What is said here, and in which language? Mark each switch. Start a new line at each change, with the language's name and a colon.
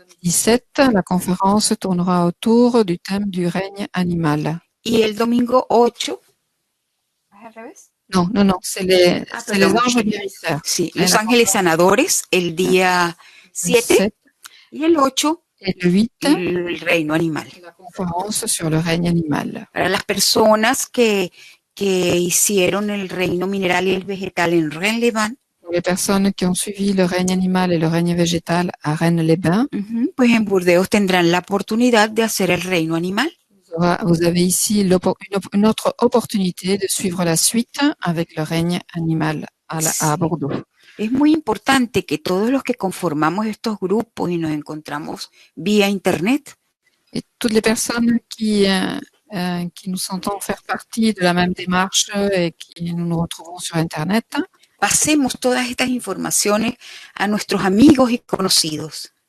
French: 17, la conférence tournera autour du thème du règne animal.
Spanish: Y el domingo 8.
French: Non, c'est les anges guérisseurs.
Spanish: Sí, los ángeles sanadores, el día 7 y el 8,
French: et le 8,
Spanish: el reino animal.
French: la conférence sur le règne animal.
Spanish: Para las personas que hicieron el reino mineral y el vegetal en Rennes-les-Bains,
French: Pour les personnes qui ont suivi le règne animal et le règne végétal à Rennes-les-Bains,
Spanish: pues en Burdeos tendrán la oportunidad de hacer el reino animal.
French: vous Vous avez ici une autre opportunité de suivre la suite avec le règne animal à Bordeaux.
Spanish: Es muy importante que todos los que conformamos estos grupos y nos encontramos vía Internet,
French: Et toutes les personnes qui nous sentons faire partie de la même démarche et qui nous retrouvons sur Internet,
Spanish: pasemos todas estas informaciones a nuestros amigos y conocidos.